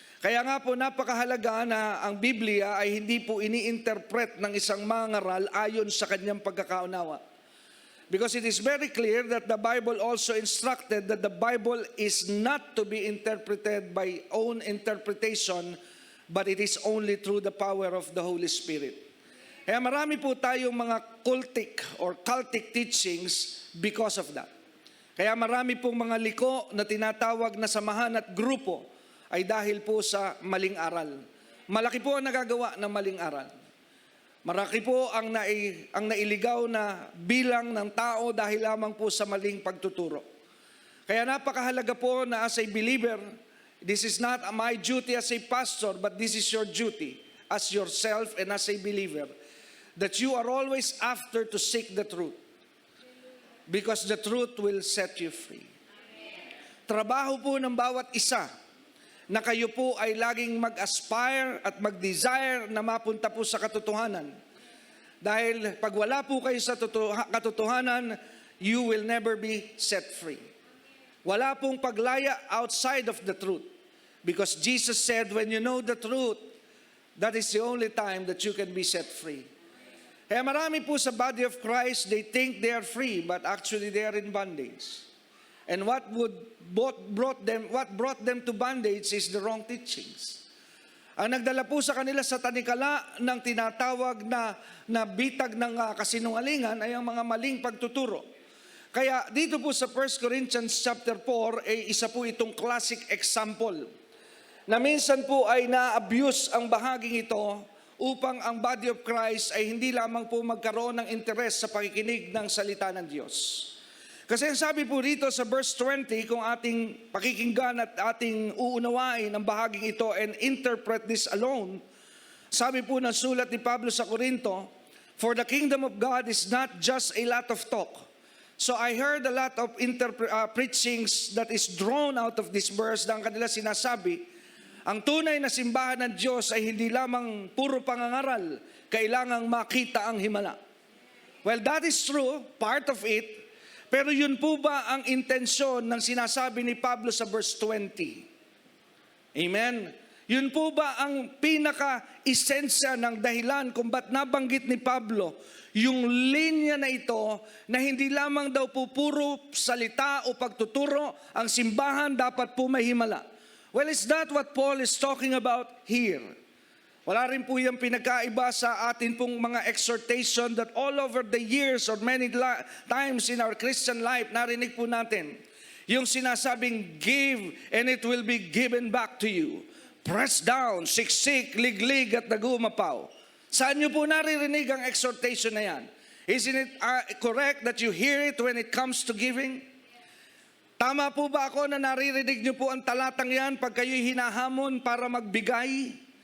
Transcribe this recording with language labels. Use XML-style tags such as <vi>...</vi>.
<tl>Kaya nga po napakahalaga na ang Biblia ay hindi po ini-interpret ng isang mangaral ayon sa kanyang pagkakaunawa.</tl> <en>Because it is very clear that the Bible also instructed that the Bible is not to be interpreted by own interpretation, but it is only through the power of the Holy Spirit.</en> <tl>Kaya marami po tayong mga cultic teachings</tl> <en>because of that.</en> <tl>Kaya marami pong mga liko na tinatawag na samahan at grupo ay dahil po sa maling aral. Malaki po ang nagagawa ng maling aral. Malaki po ang nailigaw na bilang ng tao dahil lamang po sa maling pagtuturo. Kaya napakahalaga po na</tl> <en>as a believer, this is not my duty as a pastor, but this is your duty as yourself and as a believer, that you are always after to seek the truth. Because the truth will set you free.</en> <tl>Trabaho po ng bawat isa na kayo po ay laging mag-aspire at mag-desire na mapunta po sa katotohanan. Dahil pag wala po kayo sa katotohanan,</tl> <en>you will never be set free.</en> <tl>Wala pong paglaya</tl> <en>outside of the truth. Because Jesus said, when you know the truth, that is the only time that you can be set free.</en> <tl>Kaya marami po sa</tl> <en>body of Christ, they think they are free, but actually they are in bondage. And what brought them to bondage is the wrong teachings.</en> <tl>Ang nagdala po sa kanila sa tanikala ng tinatawag na bitag ng kasinungalingan ay ang mga maling pagtuturo. Kaya dito po sa 1 Corinthians chapter 4, isa po itong</tl> <en>classic example</en> <tl>na minsan po ay na-abuse ang bahaging ito upang ang body of Christ ay hindi lamang po magkaroon ng interes sa pakikinig ng salita ng Diyos. Kasi sabi po rito sa verse 20, kung ating pakikinggan at ating uunawain ang bahaging ito</tl> <en>and interpret this alone,</en> <tl>sabi po ng sulat ni Pablo sa Corinto,</tl> <en>for the kingdom of God is not just a lot of talk. So I heard a lot of preachings that is drawn out of this verse</en> <tl>na ang kanila sinasabi, ang tunay na simbahan ng Diyos ay hindi lamang puro pangangaral, kailangang makita ang himala.</tl> <en>Well, that is true, part of it.</en> <tl>Pero yun po ba ang intensyon ng sinasabi ni Pablo sa verse 20? Amen? Yun po ba ang pinaka-esensya ng dahilan kung ba't nabanggit ni Pablo yung linya na ito na hindi lamang daw po puro salita o pagtuturo, ang simbahan dapat po may himala?</tl> <en>Well, is that what Paul is talking about here?</en> <tl>Wala rin po yung pinagkaiba sa atin pong mga</tl> <en>exhortation that all over the years or many times in our Christian life,</en> <tl>narinig po natin. Yung sinasabing,</tl> <en>give and it will be given back to you. Press down,</en> <tl>siksik, liglig at nagumapaw. Saan nyo po naririnig ang exhortation na yan?</tl> <en>Isn't it correct that you hear it when it comes to giving?</en> <tl>Tama po ba ako na naririnig nyo po ang talatang yan pag kayo'y hinahamon para magbigay?</tl>